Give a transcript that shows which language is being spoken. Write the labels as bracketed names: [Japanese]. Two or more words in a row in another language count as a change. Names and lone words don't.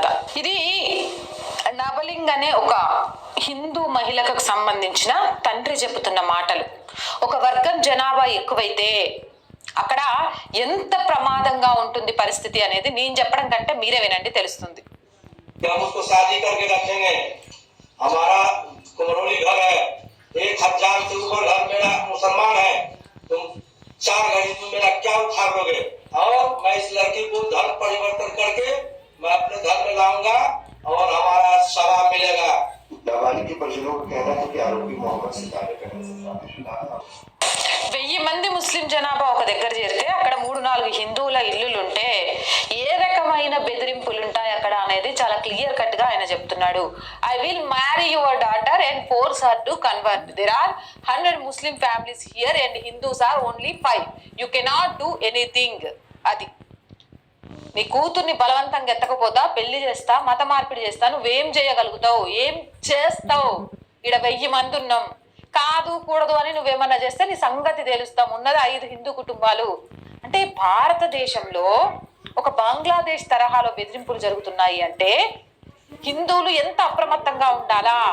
[Telugu] ఇది నబలింగ్ అనే ఒక హిందూ మహిళకు సంబంధించిన తండ్రి చెబుతున్న మాటలు. ఒక వర్గం జనాభా ఎక్కువైతే అక్కడ ఎంత ప్రమాదంగా ఉంటుంది పరిస్థితి అనేది నేను చెప్పడం కంటే మీరే వినండి, తెలుస్తుంది. [Hindi] चार घड़ी में मेरा क्या उखाड़ लोगे और मैं इस लड़की को धर्म परिवर्तन करके मैं अपने घर में लाऊंगा और हमारा शराब मिलेगा। नाबालिग के परिजनों का कहना है कि आरोपी मोहम्मद सितारे करने से [Telugu] 1000 మంది ముస్లిం జనాభా ఒక దగ్గర చేరితే అక్కడ 3-4 హిందువుల ఇల్లులుంటే ఏ రకమైన బెదిరింపులు ఉంటాయి అక్కడ అనేది చాలా [English] clear cut [Telugu] గా ఆయన చెప్తున్నాడు. [English] I will marry your daughter and force her to convert. There are 100 Muslim families here and Hindus are only 5. You cannot do anything. [Telugu] అది నీ కూతుర్ని బలవంతంగా ఎత్తకపోతా, పెళ్లి చేస్తా, మత మార్పిడి చేస్తా, నువ్వేం చేయగలుగుతావు? ఏం చేస్తావు? ఇక్కడ 1000 మంది ఉన్నాం, కాదు కూడదు అని నువ్వేమన్నా చేస్తే నీ సంగతి తెలుస్తాం. ఉన్నది 5 హిందూ కుటుంబాలు. అంటే భారతదేశంలో ఒక బంగ్లాదేశ్ తరహాలో బెదిరింపులు జరుగుతున్నాయి అంటే హిందువులు ఎంత అప్రమత్తంగా ఉండాలా?